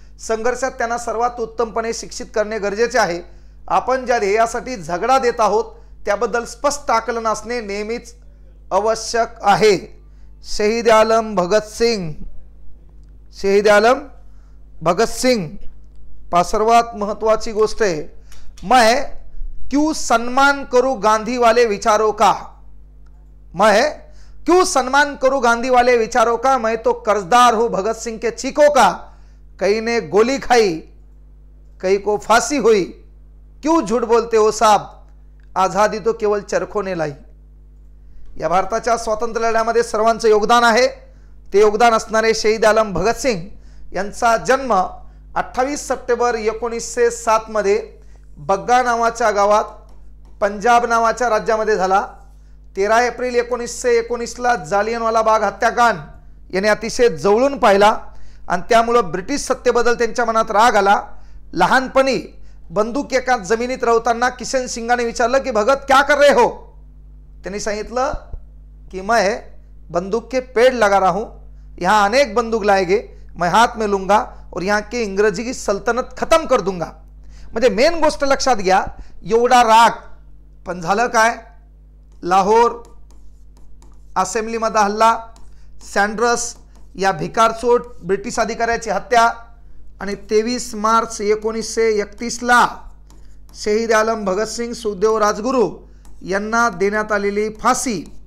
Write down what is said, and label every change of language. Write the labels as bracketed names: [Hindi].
[Marathi] संघर्षात त्यांना सर्वात उत्तमपणे शिक्षित करणे गरजेचे आहे. आपण ज्या ध्येयासाठी झगडा देत आहोत त्याबद्दल स्पष्ट आकलन असणे नेहमीच आवश्यक आहे. शहीद आलम भगतसिंग, शहीद आलम भगतसिंग. सर्वात महत्वाची गोष्ट [Hindi] है, मैं क्यों सम्मान करूं गांधी वाले विचारों का, मैं क्यों सम्मान करूं गांधी वाले विचारों का, मैं तो कर्जदार हूं भगत सिंह के चीखों का, कई ने गोली खाई कई को फांसी हुई, क्यों झूठ बोलते हो साहब, आझादी तो केवळ चरखोने लाई. [Marathi] या भारताच्या स्वातंत्र्य लढ्यामध्ये सर्वांचं योगदान आहे. ते योगदान असणारे शहीद आलम भगतसिंग यांचा जन्म 28 सप्टेंबर 1907 मध्ये बग्गा नावाच्या गावात पंजाब नावाच्या राज्यामध्ये झाला. 13 एप्रिल 1919ला जालियनवाला बाग हत्याकांड याने अतिशय जवळून पाहिला आणि त्यामुळे ब्रिटिश सत्तेबद्दल त्यांच्या मनात राग आला. लहानपणी बंदूक एका जमिनीत रवताना किशन सिंगाने विचारलं की [Hindi] भगत क्या कर रहे हो. [Marathi] त्यांनी सांगितलं कि [Hindi] मैं बंदूक के पेड़ लगा रहा हूं, यहाँ अनेक बंदूक लाएंगे, मैं हाथ में लूंगा और यहाँ के इंग्रजी की सल्तनत खत्म कर दूंगा. [Marathi] म्हणजे मेन गोष्ट लक्षात घ्या. एवढा राग पण झालं काय. लाहोर असेंब्लीमध्ये हल्ला, सँड्रस या भिकारचोट ब्रिटिश अधिकाऱ्याची हत्या आणि 23 मार्च 1931ला शहीद आलम भगतसिंग सुखदेव राजगुरू यांना देण्यात आलेली फाशी.